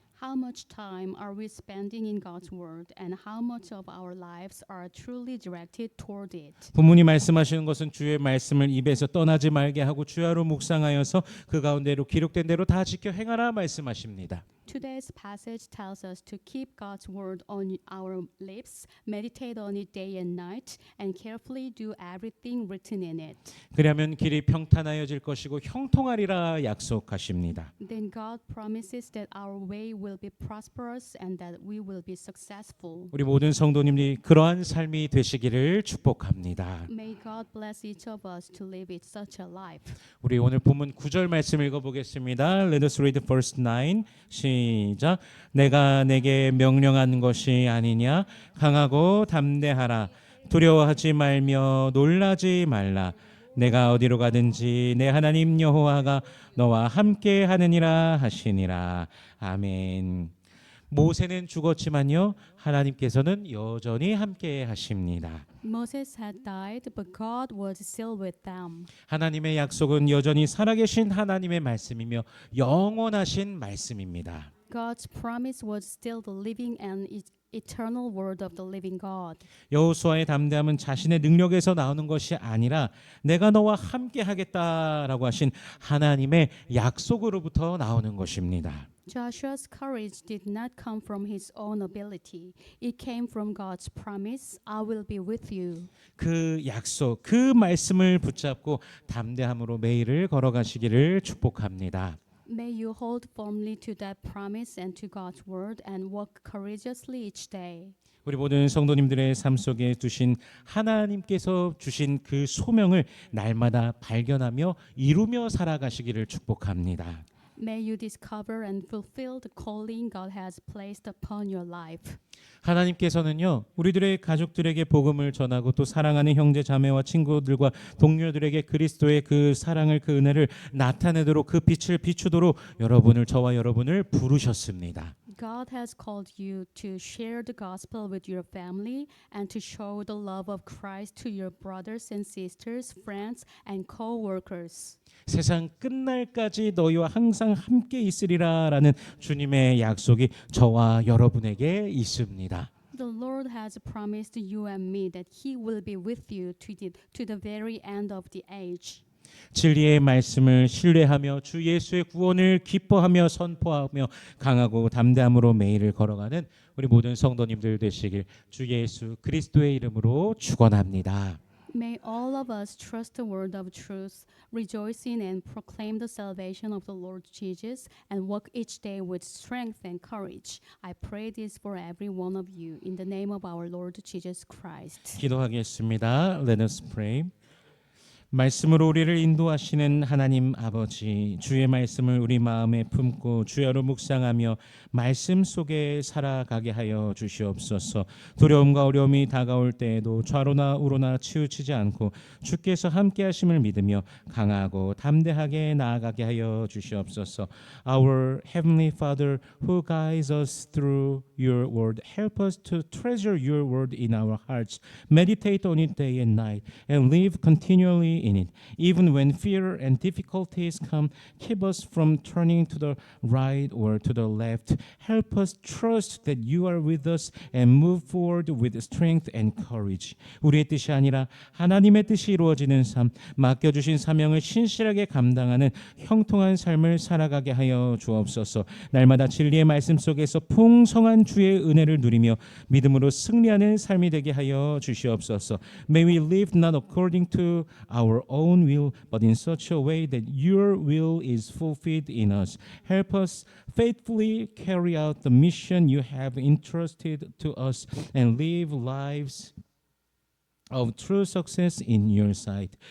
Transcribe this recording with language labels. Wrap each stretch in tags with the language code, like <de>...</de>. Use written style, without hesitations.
<en>How much time are we spending in God's word, and how much of our lives are truly directed toward it?</en> <ko>부모님 말씀하시는 것은 주의 말씀을 입에서 떠나지 말게 하고 주야로 묵상하여서 그 가운데로 기록된 대로 다 지켜 행하라 말씀하십니다.</ko> <en>Today's passage tells us to keep God's word on our lips, meditate on it day and night, and carefully do everything written in it.</en> <ko>그러면 길이 평탄하여질 것이고 형통하리라 약속하십니다.</ko> <en>Then God promises that our way will be prosperous and that we will be successful.</en> <ko>우리 모든 성도님들이 그러한 삶이 되시기를 축복합니다.</ko> <en>May God bless each of us to live it such a life.</en> <ko>우리 오늘 본문 9절 말씀 읽어보겠습니다.</ko> <en>Let us read verse 9.</en> <ko>시작. 내가 내게 명령한 것이 아니냐? 강하고 담대하라. 두려워하지 말며 놀라지 말라. 내가 어디로 가든지 내 하나님 여호와가 너와 함께 하느니라 하시니라. 아멘. 모세는 죽었지만요 하나님께서는 여전히 함께 하십니다.</ko> <en>Moses had died, but God was still with them.</en> <ko>하나님의 약속은 여전히 살아계신 하나님의 말씀이며 영원하신 말씀입니다.</ko> <en>God's promise was still the living and eternal word of the living God.</en> <ko>여호수아의 담대함은 자신의 능력에서 나오는 것이 아니라 내가 너와 함께 하겠다라고 하신 하나님의 약속으로부터 나오는 것입니다.</ko> <en>Joshua's courage did not come from his own ability. It came from God's promise, I will be with you.</en> <ko>그 약속, 그 말씀을 붙잡고 담대함으로 매일을 걸어가시기를 축복합니다.</ko> <en>May you hold firmly to that promise and to God's word and walk courageously each day.</en> <ko>우리 모든 성도님들의 삶 속에 두신 하나님께서 주신 그 소명을 날마다 발견하며 이루며 살아가시기를 축복합니다.</ko> <en>May you discover and fulfill the calling God has placed upon your life.</en> <ko>하나님께서는요 우리들의 가족들에게 복음을 전하고 또 사랑하는 형제 자매와 친구들과 동료들에게 그리스도의 그 사랑을 그 은혜를 나타내도록 그 빛을 비추도록 저와 여러분을 부르셨습니다.</ko> <en>God has called you to share the gospel with your family and to show the love of Christ to your brothers and sisters, friends and co-workers.</en> <ko>세상 끝날까지 너희와 항상 함께 있으리라라는 주님의 약속이 저와 여러분에게 있습니다.</ko> <en>The Lord has promised you and me that He will be with you to the very end of the age.</en> <ko>진리의 말씀을 신뢰하며 주 예수의 구원을 기뻐하며 선포하며 강하고 담대함으로 매일을 걸어가는 우리 모든 성도님들 되시길 주 예수 그리스도의 이름으로 축원합니다.</ko> <en>May all of us trust the word of truth, rejoice in and proclaim the salvation of the Lord Jesus, and walk each day with strength and courage. I pray this for every one of you in the name of our Lord Jesus Christ.</en> <ko>기도하겠습니다.</ko> <en>Let us pray.</en> <ko>말씀으로 우리를 인도하시는 하나님 아버지, 주의 말씀을 우리 마음에 품고 주야로 묵상하며 말씀 속에 살아가게 하여 주시옵소서. 두려움과 어려움이 다가올 때에도 좌로나 우로나 치우치지 않고 주께서 함께 하심을 믿으며 강하고 담대하게 나아가게 하여 주시옵소서.</ko> <en>Our Heavenly Father who guides us through your word, help us to treasure your word in our hearts, meditate on it day and night, and live continually in it. Even when fear and difficulties come, keep us from turning to the right or to the left. Help us trust that you are with us and move forward with strength and courage.</en> <ko>우리의 뜻이 아니라 하나님의 뜻이 이루어지는 삶, 맡겨주신 사명을 신실하게 감당하는 형통한 삶을 살아가게 하여 주옵소서. 날마다 진리의 말씀 속에서 풍성한 주의 은혜를 누리며 믿음으로 승리하는 삶이 되게 하여 주시옵소서.</ko> <en>May we live not according to our own will, but in such a way that your will is fulfilled in us. Help us faithfully carry out the mission you have entrusted to us and live lives of true success in your sight.</en>